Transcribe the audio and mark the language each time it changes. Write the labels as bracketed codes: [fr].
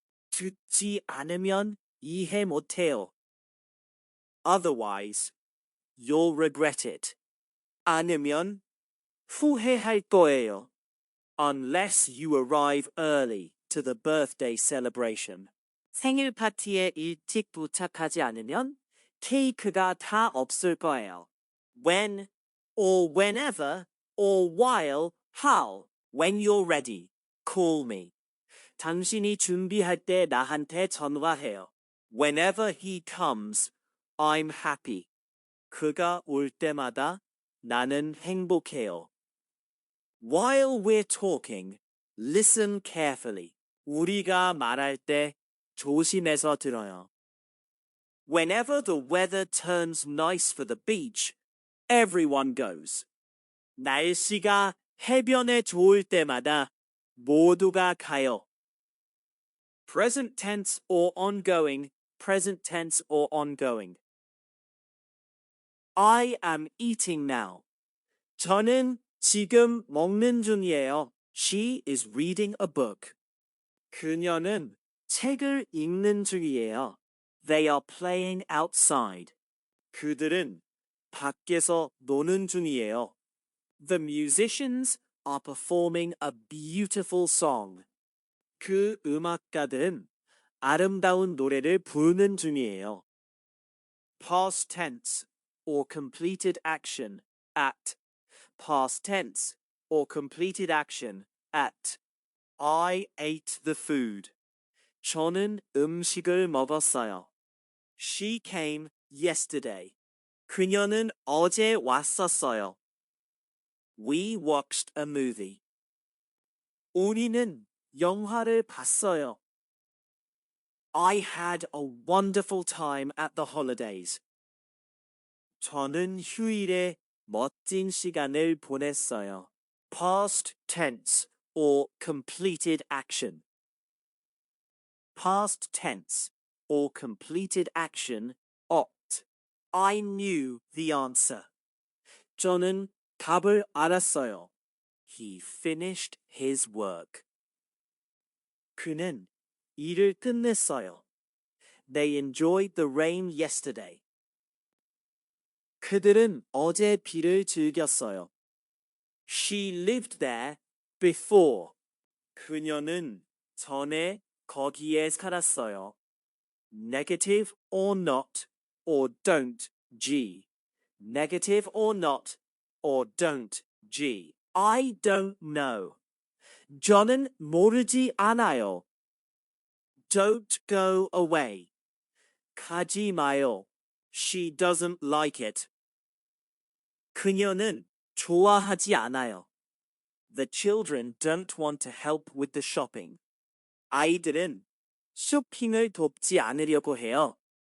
[ko] 듣지 않으면 이해 못해요. [en] Otherwise, you'll regret it. [ko] 않으면 후회할 거예요. [en] unless you arrive early to the birthday celebration. [ko] 생일 파티에 일찍 도착하지 않으면 케이크가 다 없을 거예요. [en] When or whenever or while, how, when you're ready, call me. [ko] 당신이 준비할 때 나한테 전화해요. [en] Whenever he comes, I'm happy. [ko] 그가 올 때마다 나는 행복해요. [en] While we're talking, listen carefully. [ko] 우리가 말할 때 조심해서 들어요. [en] Whenever the weather turns nice for the beach, everyone goes. [ko] 날씨가 해변에 좋을 때마다 모두가 가요. [en] Present tense or ongoing, present tense or ongoing. I am eating now. [ko] 저는 지금 먹는 중이에요. [en] She is reading a book. [ko] 그녀는 책을 읽는 중이에요. [en] They are playing outside. [ko] 그들은 밖에서 노는 중이에요. [en] The musicians are performing a beautiful song. [ko] 그 음악가들은 아름다운 노래를 부르는 중이에요. [en] Past tense or completed action at. Past tense or completed action at. I ate the food. [ko] 저는 음식을 먹었어요. [en] She came yesterday. [ko] 그녀는 어제 왔었어요. [en] We watched a movie. [ko] 우리는 영화를 봤어요. [en] I had a wonderful time at the holidays. [ko] 저는 휴일에 멋진 시간을 보냈어요. [en] Past tense or completed action. Past tense or completed action opt. I knew the answer. [ko] 저는 답을 알았어요. [en] He finished his work. [ko] 그는 일을 끝냈어요. [en] They enjoyed the rain yesterday. [ko] 그들은 어제 비를 즐겼어요. [en] She lived there before. [ko] 그녀는 전에 거기에 살았어요. [en] Negative or not or don't G. Negative or not or don't G. I don't know. [ko] 저는 모르지 않아요. [en] Don't go away. [ko] 가지 마요. [en] She doesn't like it. [ko] 그녀는 좋아하지 않아요. [en] The children don't want to help with the shopping. [ko] 아이들은 쇼핑을 돕지 않으려고 해요.